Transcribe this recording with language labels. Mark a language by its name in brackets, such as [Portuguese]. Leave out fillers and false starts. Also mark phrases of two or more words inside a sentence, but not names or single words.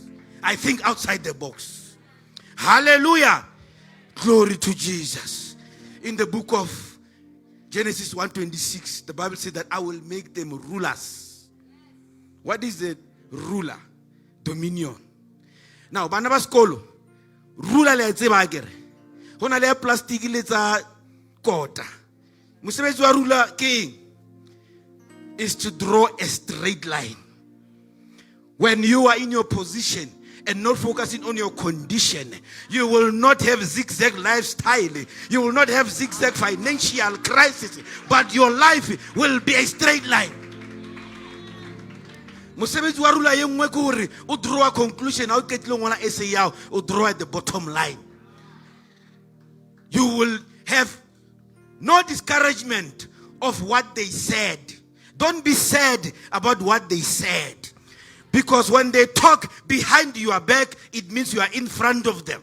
[English] I think outside the box. Hallelujah. Glory to Jesus. In the book of Genesis 1:26, the Bible says that I will make them rulers. What is the ruler? Dominion. Now, [Southern Sotho] bana ba sekolo, ruler le tseba akere. Hona le plastic le tsa kota. Mosebetsi wa ruler ke [English] is to draw a straight line. When you are in your position and not focusing on your condition, you will not have zigzag lifestyle. You will not have zigzag financial crisis, but your life will be a straight line. [Southern Sotho] Mosebetsi wa rula ye nngwe ke hore o [English] draw a conclusion, [Southern Sotho] o ketlile ngwana essay yao, o [English] draw at the bottom line. You will have no discouragement of what they said. Don't be sad about what they said. Because when they talk behind your back, it means you are in front of them.